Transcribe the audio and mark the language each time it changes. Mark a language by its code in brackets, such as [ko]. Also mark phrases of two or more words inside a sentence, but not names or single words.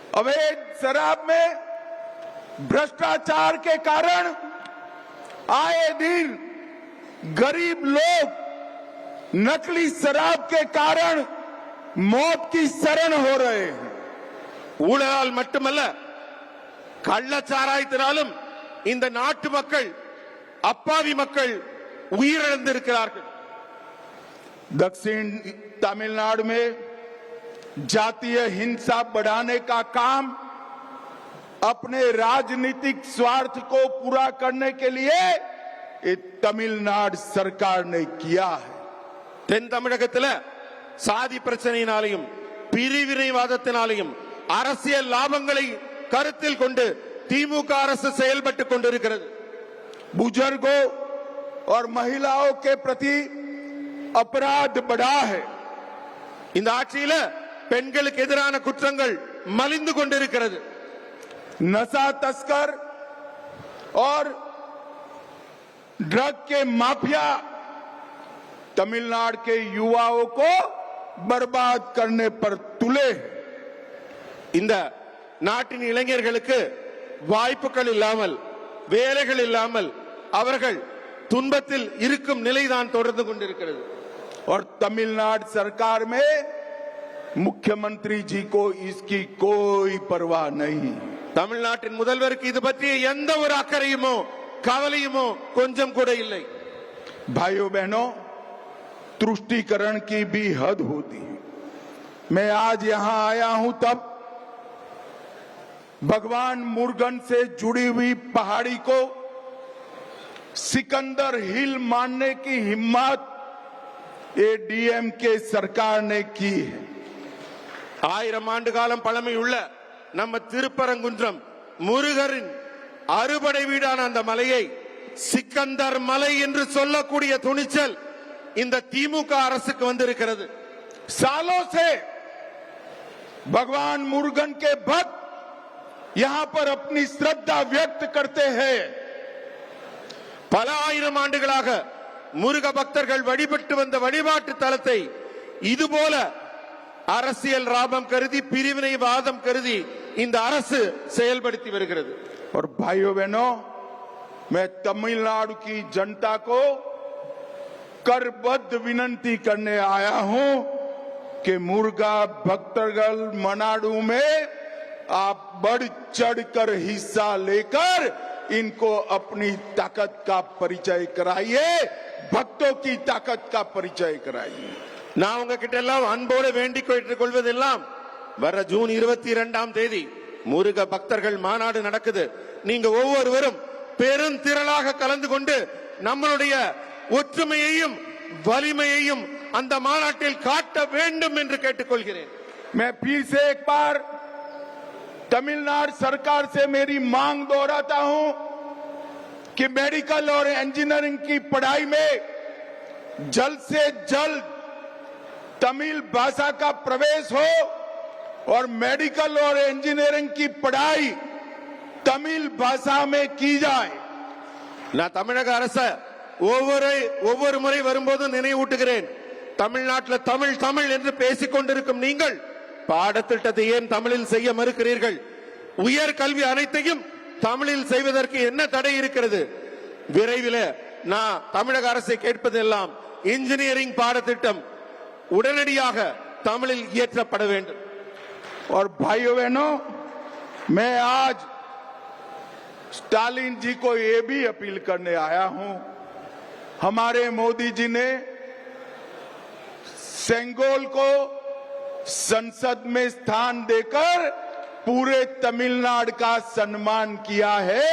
[hi] अवैध शराब में भ्रष्टाचार के कारण आए दिन गरीब लोग नकली शराब के कारण मौत की शरण हो रहे हैं. [ta] ஊழலால் மட்டுமல்ல கள்ளச்சாராயத்தினாலும் இந்த நாட்டு மக்கள் அப்பாவி மக்கள் உயிரிழந்திருக்கிறார்கள். [hi] दक्षिण तमिलनाडु में जातीय हिंसा बढ़ाने का काम अपने राजनीतिक स्वार्थ को पूरा करने के लिए तमिलनाडु सरकार ने किया है. [ta] தென் தமிழகத்தில் சாதி பிரச்சனையினாலையும் பிரிவினைவாதத்தினாலையும் அரசியல் லாபங்களை கருத்தில் கொண்டு திமுக அரசு செயல்பட்டுக் கொண்டிருக்கிறது. [hi] बुजुर्गों और महिलाओं के प्रति अपराध बढ़ा है. [ta] இந்த ஆட்சியில பெண்களுக்கு எதிரான குற்றங்கள் மலிந்து கொண்டிருக்கிறது. [hi] नशा तस्कर और ड्रग के माफिया तमिलनाडु के युवाओं को बर्बाद करने पर तुले. [ta] இந்த நாட்டின் இளைஞர்களுக்கு வாய்ப்புகள் இல்லாமல் வேலைகள் இல்லாமல் அவர்கள் துன்பத்தில் இருக்கும் நிலைதான் தொடர்ந்து கொண்டிருக்கிறது. [hi] और तमिलनाडु सरकार में मुख्यमंत्री जी को इसकी कोई परवाह नहीं. [ta] தமிழ்நாட்டின் முதல்வருக்கு இது பற்றிய எந்த ஒரு அக்கறையுமோ கவலையுமோ கொஞ்சம் கூட இல்லை. [hi] भाइयों बहनों, तुष्टीकरण की भी हद होती है. मैं आज यहां आया हूं तब भगवान मुर्गन से जुड़ी हुई पहाड़ी को सिकंदर हिल मानने की हिम्मत एडीएमके सरकार ने की है. [ta] 1000 ஆண்டு காலம் பழமையுள்ள நம்ம திருப்பரங்குன்றம் முருகரின் அறுபடை வீடான அந்த மலையை சிக்கந்தர் மலை என்று சொல்லக்கூடிய துணிச்சல் இந்த திமுக அரசுக்கு வந்திருக்கிறது. [hi] सालों से भगवान मुर्गन के भक्त यहां पर अपनी श्रद्धा व्यक्त करते हैं. [ta] பல ஆயிரம் ஆண்டுகளாக முருக பக்தர்கள் வழிபட்டு வந்த வழிபாட்டு தலத்தை இதுபோல அரசியல் லாபம் கருதி பிரிவினைவாதம் கருதி இந்த அரசு செயல்படுத்தி வருகிறது. [hi] और भाइयों बहनों, मैं तमिलनाडु की जनता को करबद्ध विनती करने आया हूं कि मुर्गा भक्तगल मनाडू में आप बढ़ चढ़कर हिस्सा लेकर इनको अपनी ताकत का परिचय कराइए, भक्तों की ताकत का परिचय कराइए. [ta] நான் உங்ககிட்ட எல்லாம் அன்போடு வேண்டிக் கொள்வதெல்லாம் வர ஜூன் 22ஆம் தேதி முருக பக்தர்கள் மாநாடு நடக்குது. நீங்க ஒவ்வொருவரும் பெருந்திரளாக கலந்து கொண்டு நம்மளுடைய ஒற்றுமையையும் வலிமையையும் அந்த மாநாட்டில் காட்ட வேண்டும் என்று கேட்டுக்கொள்கிறேன். [hi] मैं फिर से एक बार तमिलनाडु सरकार से मेरी मांग दोहराता हूं कि मेडिकल और इंजीनियरिंग की पढ़ाई में जल्द से जल्द तमिल भाषा का प्रवेश हो और मेडिकल और इंजीनियरिंग की पढ़ाई तमिल भाषा में की जाए. [ta] நான் தமிழக அரசு ஒவ்வொரு முறை வரும்போது நினைவூட்டுகிறேன். தமிழ்நாட்டில் தமிழ் தமிழ் என்று பேசிக் கொண்டிருக்கும் நீங்கள் பாடத்திட்டத்தை ஏன் தமிழில் செய்ய மறுக்கிறீர்கள்? உயர் கல்வி அனைத்தையும் தமிழில் செய்வதற்கு என்ன தடை இருக்கிறது? விரைவில் நான் தமிழக அரசை கேட்பதெல்லாம் இன்ஜினியரிங் பாடத்திட்டம் உடனடியாக தமிழில் இயற்றப்பட வேண்டும். [hi] और भाइयों बहनों, मैं आज स्टालिन जी को ये भी अपील करने आया हूं. हमारे मोदी जी ने सेंगोल को संसद में स्थान देकर पूरे तमिलनाडु का सम्मान किया है.